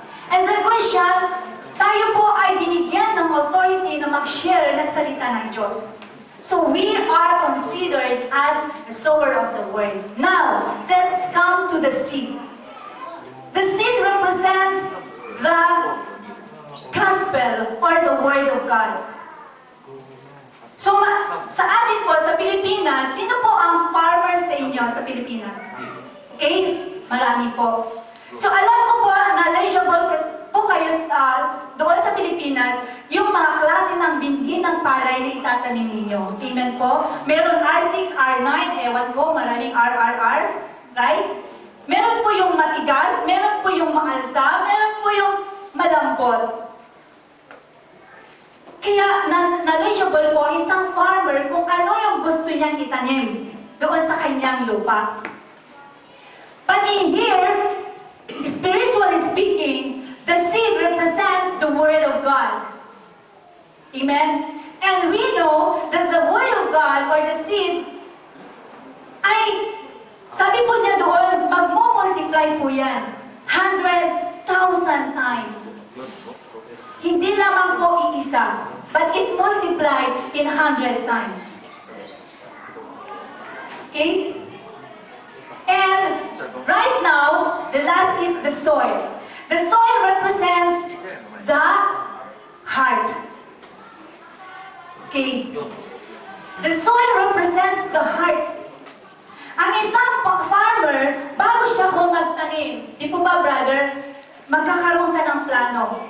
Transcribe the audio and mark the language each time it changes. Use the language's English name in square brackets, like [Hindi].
[English] As a Christian, [Filipino] tayo po ay binigyan ng authority na mag-share ng salita ng Diyos. [English] So we are considered as the sower of the word. Now, let's come to the seed. The seed represents the gospel or the word of God. [Filipino] So, sa atin po, sa Pilipinas, sino po ang farmer sa inyo sa Pilipinas? Okay? Marami po. So, alam ko po, knowledgeable po kayo doon sa Pilipinas, yung mga klase ng binhi ng palay na itatanim ninyo. Amen po? Meron R6, R9, ewan ko, maraming RRR, right? Meron po yung matigas, meron po yung maalsa, meron po yung malambot. Kaya knowledgeable po ang isang farmer kung ano yung gusto niyang itanim doon sa kanyang lupa. [English] But in here, spiritually speaking, the seed represents the Word of God. Amen? And we know that the Word of God or the seed [Filipino] ay, sabi po niya doon, magmumultiply po yan. [English] Hundreds, 1,000 times. [Filipino] Hindi lamang po iisa, [English] but it multiplied in 100 times. Okay? And right now, the last is the soil. The soil represents the heart. Okay? The soil represents the heart. [Filipino] Ang isang farmer, bago siya po magtanim, di po ba, brother, magkakaroon ka ng plano.